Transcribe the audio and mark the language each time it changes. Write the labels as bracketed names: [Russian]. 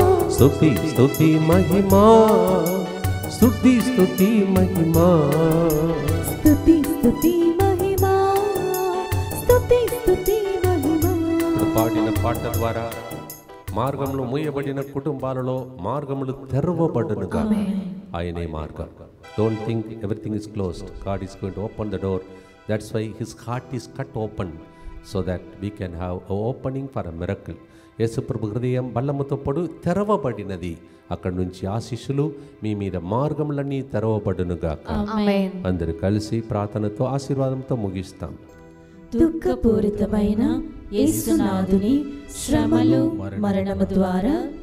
[Telugu] స్తుతి స్తుతి మహిమా, స్తుతి స్తుతి మహిమా, స్తుతి స్తుతి మహిమా, స్తుతి స్తుతి మహిమా. పాడిన పాట ద్వారా మార్గంలో మూయబడిన కుటుంబాలలో మార్గములు తెరవబడునుగా. ఆయనే మార్గం. [English] Don't think everything is closed. God is going to open the door. That's why his heart is cut open so that we can have an opening for a miracle. [Telugu] యేసుప్రభు హృదయం బల్లముతో తెరవబడినది. అక్కడి నుంచి ఆశీస్సులు మీ మీద మార్గములన్నీ తెరవబడునుగాక. అందరూ కలిసి ప్రార్థనతో ఆశీర్వాదంతో ముగిస్తాం. దుఃఖపూరితమైన యేసునాథుని శ్రమలు మరణము ద్వారా